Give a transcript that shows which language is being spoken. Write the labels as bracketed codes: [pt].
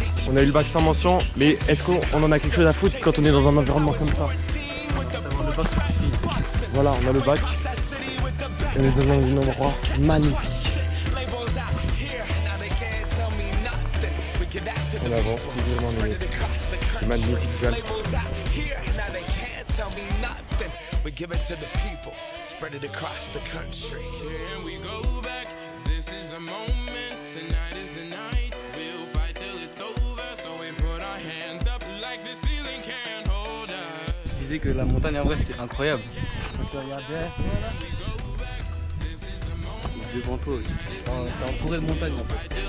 [fr] On a eu le bac sans mention, mais est-ce qu'on en a quelque chose à foutre quand on est dans un environnement comme ça? Le bac suffit. Voilà, on a le bac. On est dans un endroit magnifique. On avance, c'est magnifique ça. [en] We give it to the people, spread it across the country. Here we go back, this is the moment, tonight is the night. We'll fight till it's over, so we put our hands up like the ceiling can't hold us. [fr] Je disais que la montagne en vrai c'est incroyable. Quand tu regardes derrière, devant toi aussi. T'es entouré de montagnes en fait.